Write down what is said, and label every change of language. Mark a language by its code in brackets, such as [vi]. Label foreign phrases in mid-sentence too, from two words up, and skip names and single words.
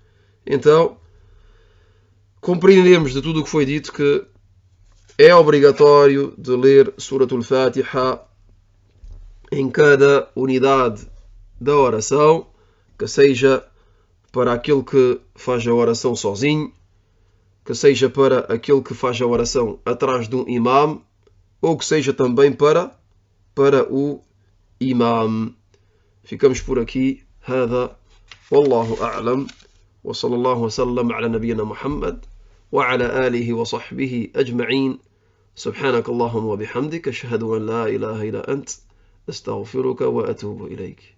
[pt] Então, compreendemos de tudo o que foi dito que é obrigatório de ler Suratul Fatiha em cada unidade da oração, que seja para aquele que faz a oração sozinho, que seja para aquele que faz a oração atrás de um imam, ou que seja também para o imam. Ficamos por aqui. [ar] هذا والله أعلم وصلى الله وسلم على نبينا محمد وعلى آله وصحبه أجمعين. سبحانك اللهم وبحمدك أشهد أن لا إله إلا أنت أستغفرك وأتوب إليك.